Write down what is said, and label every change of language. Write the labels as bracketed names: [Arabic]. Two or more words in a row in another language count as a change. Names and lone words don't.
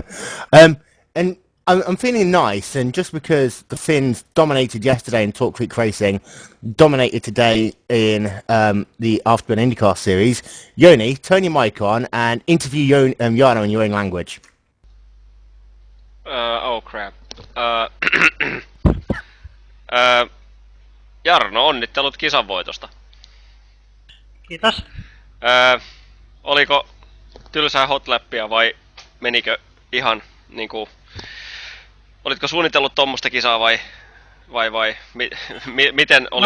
[English] And I'm feeling nice, and just because the Finns dominated yesterday in Talk Creek Racing, dominated today in the Afterburn IndyCar series, Yoni, turn your mic on and interview Jarno in your own language. Oh crap. [Finnish] Jarno, onnittelut kisan voitosta. Kiitos. Oliko tylsää hotlappia vai menikö ihan niinku... Olitko suunnitellut tommoista kisaa vai miten oli,